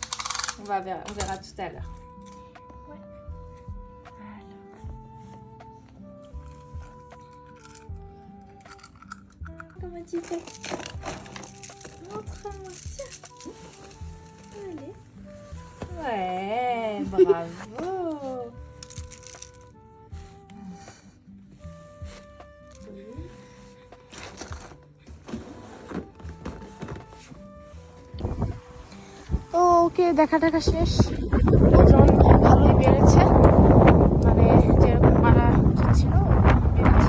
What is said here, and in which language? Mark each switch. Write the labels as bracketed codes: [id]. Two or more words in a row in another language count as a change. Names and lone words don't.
[fr] On verra tout à l'heure. Comment tu fais? Montre-moi ça. Allez. Ouais, bravo. [bn] তো ওকে দেখা টাকা শেষ, ওজন ভালোই বেড়েছে, মানে যেরকম বাড়া উচিত ছিল বেড়েছে।